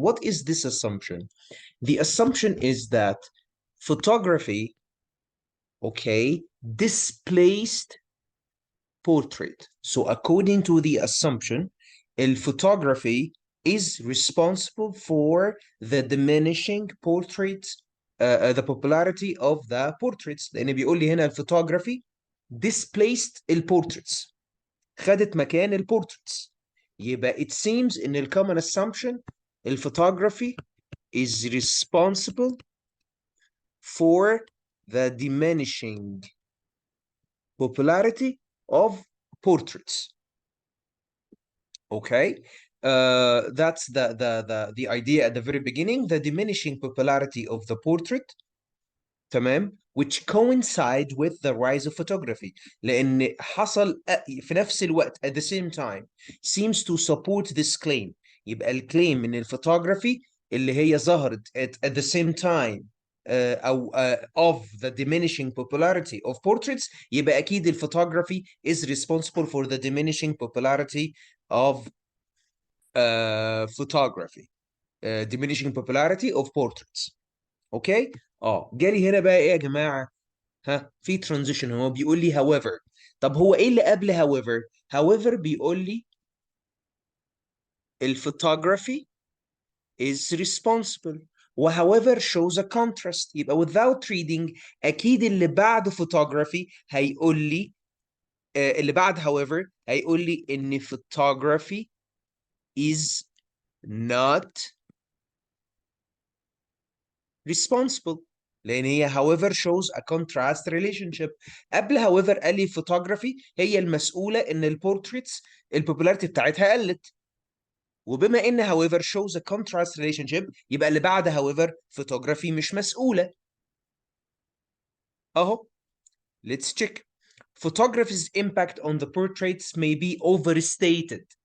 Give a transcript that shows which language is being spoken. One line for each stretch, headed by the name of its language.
English: What is this assumption? The assumption is that photography, okay, displaced portrait. So according to the assumption, photography is responsible for the diminishing the popularity of the portraits.
Arabic: لأن بيقول لي هنا الفوتوغرافي
English: displaced portraits.
Arabic: خدت مكان portraits.
English: يبقى it seems in the common assumption photography is responsible for the diminishing popularity of portraits. Okay, that's the idea at the very beginning, the diminishing popularity of the portrait. تمام, which coincide with the rise of photography.
Arabic: لأن حصل في نفس الوقت
English: at the same time seems to support this claim.
Arabic: يبقى الكليم إن الفوتوغرافي اللي هي ظهرت
English: at the same time أو of the diminishing popularity of portraits,
Arabic: يبقى أكيد الفوتوغرافي
English: is responsible for the diminishing popularity of photography, diminishing popularity of portraits.
Arabic: اوكي, جالي هنا بقى ايه يا جماعه؟ في ترانزيشن هو بيقول لي however. طب هو ايه اللي قبل however بيقول لي الفوتوغرافي
English: is responsible
Arabic: و
English: however shows a contrast.
Arabic: يبقى
English: without reading
Arabic: اكيد اللي بعد photography هيقول لي اللي بعد however هيقول لي ان
English: photography is not responsible
Arabic: لان هي
English: however shows a contrast relationship.
Arabic: قبل however قال لي photography هي المسؤوله ان البورتريتس البوبولاريتي بتاعتها قلت، وبما ان
English: however shows a contrast relationship
Arabic: يبقى اللي بعد however photography مش مسؤوله.
English: اهو let's check. Photography's impact on the portraits may be overstated.